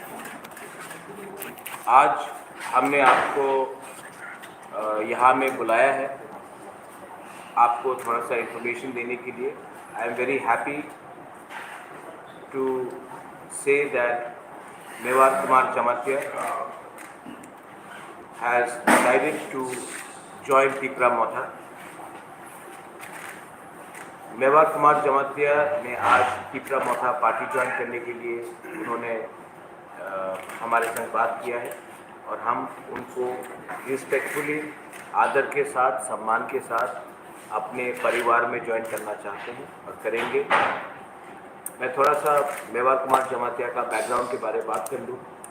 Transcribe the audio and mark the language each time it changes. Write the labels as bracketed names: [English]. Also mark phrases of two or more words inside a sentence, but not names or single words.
[Hindi] आज हमने आपको यहाँ में बुलाया है आपको थोड़ा सा इंफॉर्मेशन देने के लिए। [English] I am very happy to say that मेवार कुमार जमातिया has decided to join Tipra Motha। [Hindi] मेवार कुमार जमातिया ने आज टिपरा मोथा पार्टी ज्वाइन करने के लिए उन्होंने हमारे संग बात किया है और हम उनको रिस्पेक्टफुली आदर के साथ सम्मान के साथ अपने परिवार में ज्वाइन करना चाहते हैं और करेंगे। मैं थोड़ा सा मेवार कुमार जमातिया का बैकग्राउंड के बारे में बात कर लूँ।